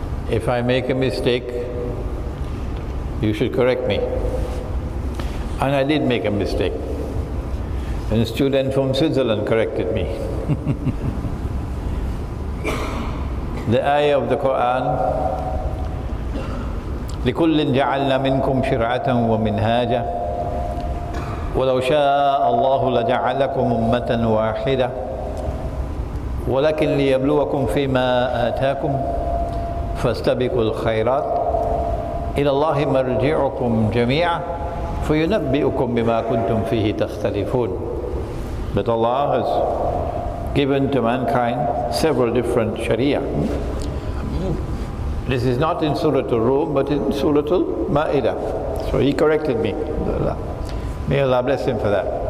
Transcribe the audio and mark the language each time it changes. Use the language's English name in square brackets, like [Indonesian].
[English] If I make a mistake, you should correct me. And I did make a mistake. And a student from Switzerland corrected me. The ayah of the Quran, [Arabic] لِكُلٍّ جَعَلْنَا مِنْكُمْ شِرْعَةً وَمِنْهَاجًا وَلَوْ شَاءَ اللَّهُ لَجَعَلَكُمْ أُمَّةً وَاحِدَةً وَلَكِنْ لِيَبْلُوَكُمْ فِيمَا آتَاكُمْ فَاسْتَبِقُوا الْخَيْرَاتِ إِلَى اللَّهِ مَرْجِعُكُمْ جَمِيعًا فَيُنَبِّئُكُمْ بِمَا كُنْتُمْ فِيهِ تَخْتَلِفُونَ. [English] But Allah has given to mankind several different sharia. This is not in Surah Al-Rum, but in Surah Al-Ma'idah. So he corrected me. May Allah bless him for that.